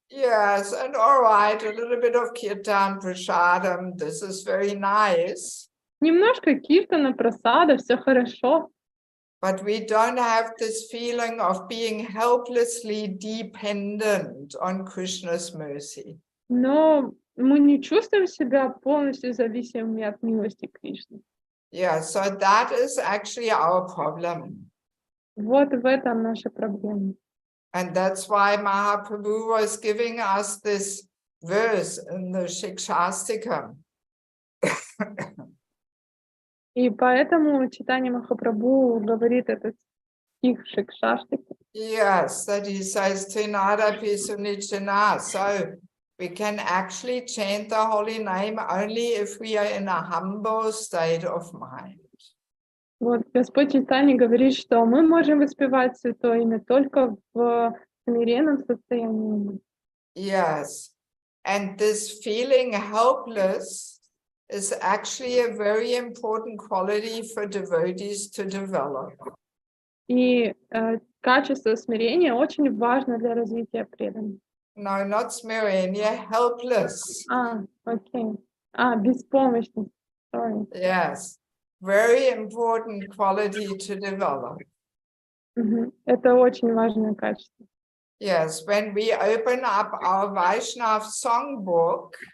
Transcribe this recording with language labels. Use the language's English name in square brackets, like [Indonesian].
[English] Yes, and all right, a little bit of kirtan, prasadam, this is very nice. [Russian] Немножко киртана, прасада, все хорошо. [English] But we don't have this feeling of being helplessly dependent on Krishna's mercy. [Russian] Но мы не чувствуем себя полностью зависимыми от милости Кришны. [English] Yeah, so that is actually our problem. [Russian] Вот в этом наша проблема. [English] And that's why Mahaprabhu was giving us this verse in the Shikshastikam. [Russian] И поэтому читание Махапрабху говорит этот стих Шикшаштики. [English] Yes, that he says, Trinada Pisunichana. So we can actually chant the holy name only if we are in a humble state of mind. [Russian] Вот Господь Чайтанья говорит, что мы можем воспевать Святое Имя только в смиренном состоянии. [English] Yes, and this feeling helpless is actually a very important quality for devotees to develop. [Russian] И качество смирения очень важно для развития преданных. [English] No, not smirenia, helpless. [Russian] Окей. Беспомощность. [English] Sorry. Yes, very important quality to develop. [Russian] Это очень важное качество. [English] Yes, when we open up our Vaishnav songbook,